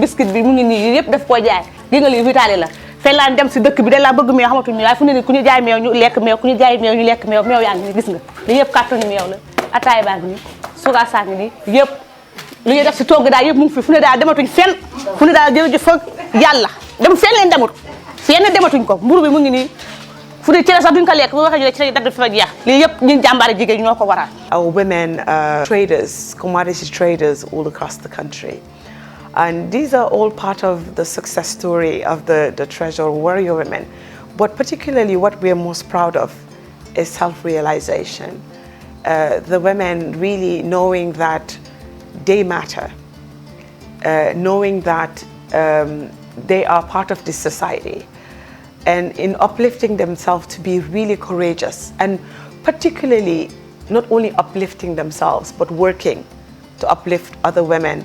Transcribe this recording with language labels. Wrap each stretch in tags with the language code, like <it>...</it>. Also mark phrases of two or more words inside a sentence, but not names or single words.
<wo>biscuit bi mu ngi nii yëpp daf koo jaay gi nga lii vitali la fay laan dem si dëkk bi da laa bëgg meew xamatuñ waaye fu ne ni ku ñu jaay meew ñu lekk meew ku ñu jaay meew ñu lekk meew meew yaa ngi nii gis nga li yëpp carton meew la ataay baa ngi nii suga saa ngi nii yëpp lu ñuy def si togg daal yëpp mu ngi fi fu ne daal dematuñ fenn fu ne daal jërëjëf fa yàlla dem fenn leen demut fenn dematuñ ko mburu bi mu ngi nii fu dee cere sax duñ ko lekk bu waxee ñu ne cere dagg fi fa jeex lii yëpp ñun jàmbaare jigéen ñoo ko waral.</wo> <en>Our women traders, commodity traders all across the country. And these are all part of the success story of the Tresor Warrior Women. But particularly what we are most proud of is self-realization. The women really knowing that they matter, knowing that they are part of this society, and in uplifting themselves to be really courageous, and particularly not only uplifting themselves but working to uplift other women.</en>